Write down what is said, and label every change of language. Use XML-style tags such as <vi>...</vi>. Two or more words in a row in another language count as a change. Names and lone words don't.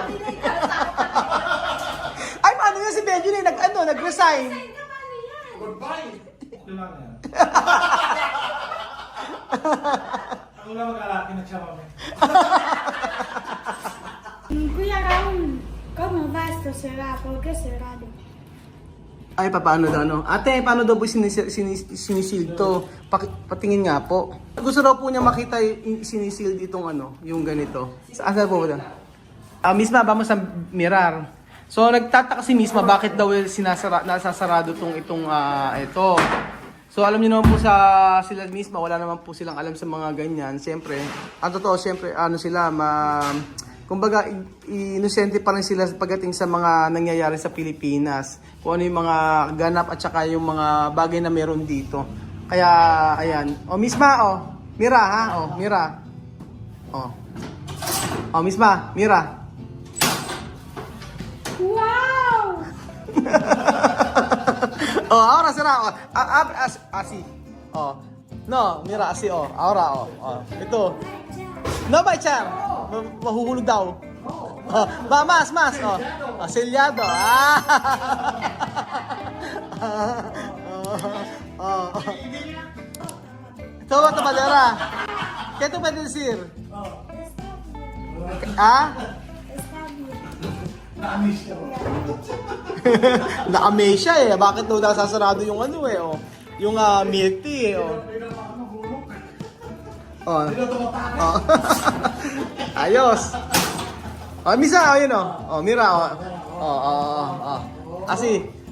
<tl>Ay, paano yun si Benjo na nag-resign? Goodbye. Okay lang yan. Ako lang mag-alaki na siya mami. Kuya Raul,</tl> <es>¿cómo va esto? ¿Será? ¿Por qué cerrado?</es> <tl>Ay, paano daw, no? Ate, paano daw po sinisil to? Patingin nga po. Gusto daw po niya makita yung sinisil ditong yung ganito. Saan po ba?</tl> <es>Misma, vamos sa mirar.</es> <tl>So, nagtataka si Misma bakit daw nasasarado itong ito. So, alam niyo naman po sila Misma, wala naman po silang alam sa mga ganyan. Siyempre, ang totoo, siyempre, kumbaga, inosente pa rin sila pagdating sa mga nangyayari sa Pilipinas. Kung ano yung mga ganap at saka yung mga bagay na meron dito. Kaya, ayan.</tl> <es>O, Misma, Mira, ha? Mira. Misma, Mira. ¡Wow! Ahora será. Así. No, mira, así, ahora, Ito. No va a echar.</es> <tl>Mahuhulog daw.</tl> <es>Va, más. Sellado.</es> <tl>Ito, tamadera.</tl> <es>¿Qué tú puedes decir? Está bien.</es> <tl>Na-amaze siya eh. Bakit daw nasasarado yung Yung milk tea, oh. Oh. Oh. Ayos. Oh, Misa, oh, yun, oh. Oh, Mira, oh. Oh, oh, oh. Asi.</tl>